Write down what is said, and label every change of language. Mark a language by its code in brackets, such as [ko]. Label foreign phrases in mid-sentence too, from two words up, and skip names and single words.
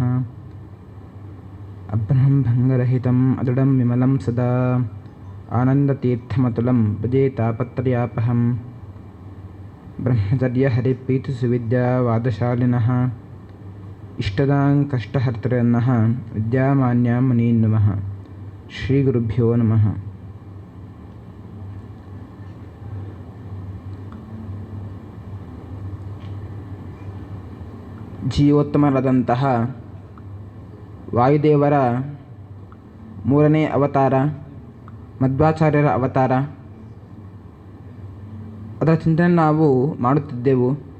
[sa] अब्रह्मं भङ्गरहितम् अदृढं विमलं सदा आनन्दतीर्थमतुलं भजे तापत्रयापहम्। ब्रह्मचर्यहरिप्रीतिसुविद्यावादशालिनः इष्टदां कष्टहर्तृन्नः विद्यामान्यां मुनीन् नमः। श्रीगुरुभ्यो नमः। [kn] ಜೀವೋತ್ತಮರಾದಂತಹ ವಾಯುದೇವರ 3ನೇ ಅವತಾರ ಮಧ್ವಾಚಾರ್ಯರ ಅವತಾರ, ಅದರ ಚಿಂತನೆ ನಾವು ಮಾಡುತ್ತಿದ್ದೆವು.